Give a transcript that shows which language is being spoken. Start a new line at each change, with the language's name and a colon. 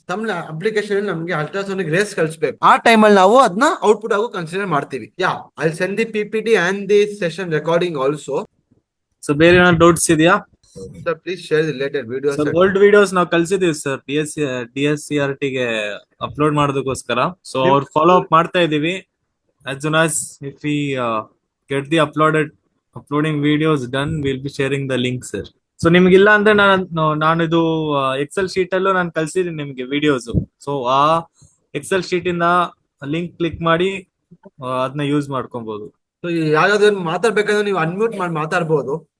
Kannada: Some application ನಮಗೆ ultrasonic race ಕಳಿಸ್ಬೇಕು. ಆ ಟೈಮಲ್ಲಿ ನಾವು ಅದನ್ನ ಔಟ್ಪುಟ್ ಆಗು ಕನ್ಸಿಡರ್ ಮಾಡ್ತೀವಿ.
English: I send the PPT and the session recording also.
Kannada: So ಬೇರೆ ಏನಾದ್ರು ಡೌಟ್ಸ್ ಇದೆಯಾ
English: Sir? Please share the related videos. Sir?
Kannada: Old videos ನಾವು ಕಳ್ಸಿದೀವಿ ಸರ್, DSCRT ಗೆ ಅಪ್ಲೋಡ್ ಮಾಡೋದಕ್ಕೋಸ್ಕರ. ಸೊ ಅವ್ರು ಫಾಲೋ ಅಪ್ ಮಾಡ್ತಾ ಇದೀವಿ.
English: as soon as if we get the uploading videos done, we'll be sharing the link sir.
Kannada: So ನಿಮ್ಗಿಲ್ಲ ಅಂದ್ರೆ ನಾನು ಇದು Excel sheet ಅಲ್ಲೂ ನಾನು ಕಳ್ಸಿದೀನಿ ನಿಮ್ಗೆ ವಿಡಿಯೋಸ್. ಸೊ ಆ ಎಕ್ಸೆಲ್ ಶೀಟ್ ಇಂದ ಲಿಂಕ್ ಕ್ಲಿಕ್ ಮಾಡಿ ಅದನ್ನ ಯೂಸ್ ಮಾಡ್ಕೊಬಹುದು. ಸೊ ಯಾವ್ದಾದ್ರು ಮಾತಾಡ್ಬೇಕಂದ್ರೆ ನೀವು ಅನ್ಮ್ಯೂಟ್ ಮಾಡಿ ಮಾತಾಡ್ಬೋದು.